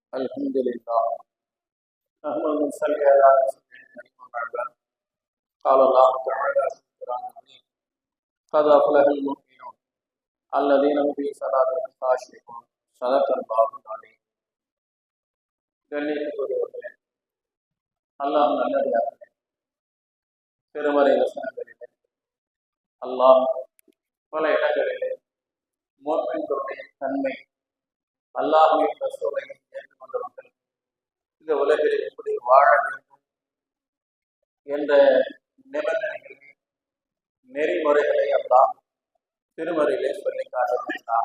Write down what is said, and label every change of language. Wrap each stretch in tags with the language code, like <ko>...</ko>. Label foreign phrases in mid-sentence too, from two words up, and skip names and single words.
<ar>الحمد لله نحمد ونصلي على رسوله الكريم وبعد قال الله تعالى في القرآن العظيم قد أفلح المؤمنون الذين هم في صلاتهم خاشعون صدق الله العظيم.</ar> <ta>கண்ணியத்துக்குரியவர்களே, அல்லாஹ் நல்லடியார்களே, திருமறை வசனங்களிலே அல்லாஹ் பல இடங்களிலே முஃமின்களுடைய தன்மை, அல்லாஹ்வின் ரசூலை ஏற்றுக்கொண்டவர்கள் இந்த உலகில் எப்படி வாழ வேண்டும் என்ற நிபந்தனைகளை, நெறிமுறைகளை அல்லாஹ் திருமறையிலே சொல்லி காட்டுகின்றார்.</ta>